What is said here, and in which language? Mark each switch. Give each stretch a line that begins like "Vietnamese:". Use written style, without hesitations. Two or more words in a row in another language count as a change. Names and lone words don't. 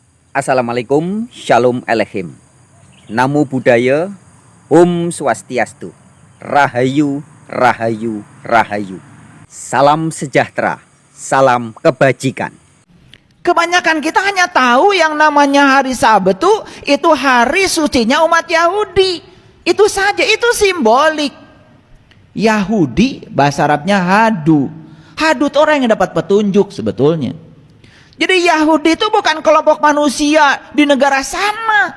Hebrew: Assalamualaikum, שלום עליכם.
Pali: Namo Buddhaya,
Balinese: Om Swastiastu,
Indonesian: Rahayu, Rahayu, Rahayu. Salam sejahtera, salam kebajikan. Kebanyakan kita hanya tahu yang namanya hari Sabat itu hari sucinya umat Yahudi. Itu saja, itu simbolik. Yahudi bahasa Arabnya hadu. Hadu itu orang yang dapat petunjuk sebetulnya. Jadi Yahudi itu bukan kelompok manusia di negara sana.